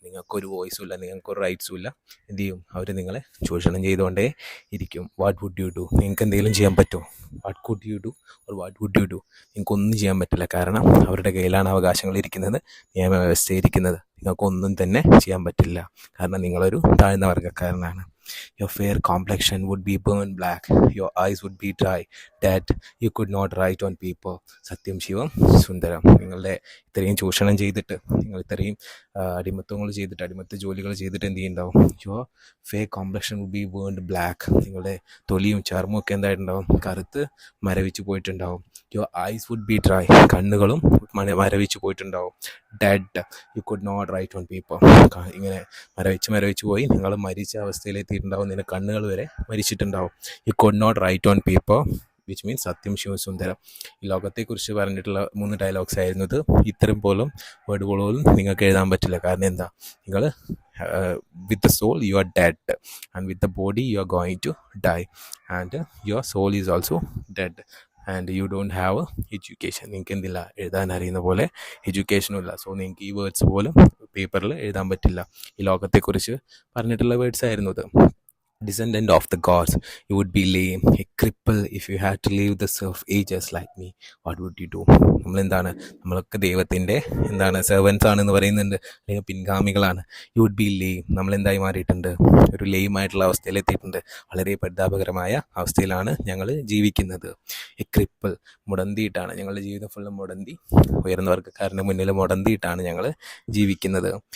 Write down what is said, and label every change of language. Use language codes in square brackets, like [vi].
[ml] നിങ്ങൾക്കൊരു വോയിസും ഇല്ല, നിങ്ങൾക്കൊരു റൈറ്റ്സും ഇല്ല. എന്ത് ചെയ്യും? അവർ നിങ്ങളെ ചൂഷണം ചെയ്തുകൊണ്ടേ ഇരിക്കും. [en] What would you do? [ml] നിങ്ങൾക്ക് എന്തെങ്കിലും ചെയ്യാൻ പറ്റുമോ? [en] What could you do or what would you do? [ml] നിങ്ങൾക്കൊന്നും ചെയ്യാൻ പറ്റില്ല. കാരണം അവരുടെ കയ്യിലാണ് അവകാശങ്ങൾ ഇരിക്കുന്നത്, നിയമവ്യവസ്ഥ ഇരിക്കുന്നത്. നിങ്ങൾക്കൊന്നും തന്നെ ചെയ്യാൻ പറ്റില്ല. കാരണം നിങ്ങളൊരു താഴ്ന്ന വർഗ്ഗക്കാരനാണ്. [en] Your fair complexion would be burned black. Your eyes would be dry, dead. You could not write on paper. [ml] സത്യം ശിവം സുന്ദരം. നിങ്ങളുടെ ഇത്രയും ചൂഷണം ചെയ്തിട്ട്, നിങ്ങൾ ഇത്രയും അടിമത്വങ്ങൾ ചെയ്തിട്ട്, അടിമത്ത ജോലികൾ ചെയ്തിട്ട് എന്ത് ചെയ്യുന്നുണ്ടാവും? [en] Your fair complexion would be burned black. [ml] നിങ്ങളുടെ തൊലിയും ചർമ്മവും ഒക്കെ എന്തായിട്ടുണ്ടാവും? കറുത്ത് മരവിച്ച് പോയിട്ടുണ്ടാവും. [en] Your eyes would be dry. [ml] കണ്ണുകളും മരവിച്ച് പോയിട്ടുണ്ടാവും. [en] Dead. You could not write on paper. [ml] ഇങ്ങനെ മരവിച്ച് പോയി നിങ്ങൾ മരിച്ച അവസ്ഥയിലെത്തിയിട്ടുണ്ടാവും. നിന്റെ കണ്ണുകൾ വരെ മരിച്ചിട്ടുണ്ടാവും. [en] you could not write on paper, which means [ml] സത്യം ശിവ സുന്ദരം. ഈ ലോകത്തെക്കുറിച്ച് പറഞ്ഞിട്ടുള്ള 3 ഡയലോഗ്സ് ആയിരുന്നു ഇത്. ഇത്രയും പോലും വേർഡ് പോലും നിങ്ങൾക്ക് എഴുതാൻ പറ്റില്ല. കാരണം എന്താ? നിങ്ങൾ [en] with the soul you are dead, and with the body you are going to die, and your soul is also dead, and you don't have education. [ml] നിങ്ങൾക്ക് എന്തില്ല? എഴുതാൻ അറിയുന്ന പോലെ എഡ്യൂക്കേഷനും ഇല്ല. സോ നിങ്ങൾക്ക് ഈ വേർഡ്സ് പോലും പേപ്പറിൽ എഴുതാൻ പറ്റില്ല. ഈ ലോകത്തെക്കുറിച്ച് പറഞ്ഞിട്ടുള്ള വേർഡ്സ് ആയിരുന്നു ഇത്. [en] Descendant of the gods, you would be lame, a cripple if you had to leave the surf ages like me. What would you do? [ml] നമ്മളൊക്കെ ദൈവത്തിൻ്റെ സെർവൻസ് ആണെന്ന് പറയുന്നുണ്ട്, അല്ലെങ്കിൽ പിൻഗാമികളാണ്. [en] You would be lame. [ml] നമ്മളെന്തായി മാറിയിട്ടുണ്ട്? ഒരു ലെയിമായിട്ടുള്ള അവസ്ഥയിലെത്തിയിട്ടുണ്ട്. വളരെ പരിതാപകരമായ അവസ്ഥയിലാണ് ഞങ്ങൾ ജീവിക്കുന്നത്. [en] a cripple, [ml] മുടന്തിയിട്ടാണ് ഞങ്ങളുടെ ജീവിതം ഫുള്ള് മുടന്തി, ഉയർന്ന വർഗ്ഗക്കാരൻ്റെ മുന്നിൽ മുടന്തിയിട്ടാണ് ഞങ്ങൾ ജീവിക്കുന്നത്.